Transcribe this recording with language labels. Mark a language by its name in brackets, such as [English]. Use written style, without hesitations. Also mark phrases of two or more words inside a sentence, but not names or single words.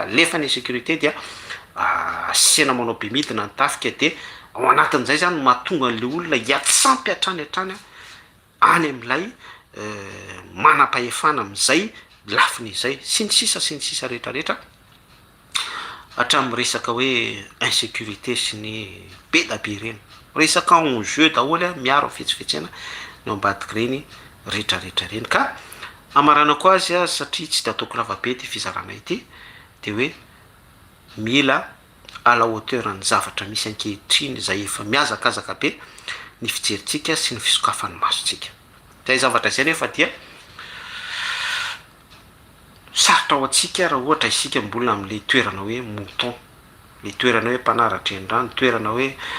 [Malagasy] alefa ny sécurité dia asena manao be midina ny tafika, de ao anatin'izay zany mahatonga an'le olona hiatsampy hatrany any am'ilay manam-pahefana am'izay lafiny izay sy ny sisa rehetrarehetra, hatramin'ny resaka hoe insécurité sy ny be da be reny, resaka enjeu daholo miaro fetsifetsena no ambadiky reny rehetrarehetra reny. Ka amaranako azy satria tsy de ataoko lavabe ty fizarana ity, de hoe mila [French] à la hauteur [Malagasy] ny zavatra misy ankehitriny zay efa miazakazaka be ny fijerintsika sy ny fisokafan'ny masontsika. Zay zavatra zay nefa dia sarotra ao atsika raha ohatra isika mbola am'le toerana hoe mouton, le toerana hoe mpanaratra endrano, toerana hoe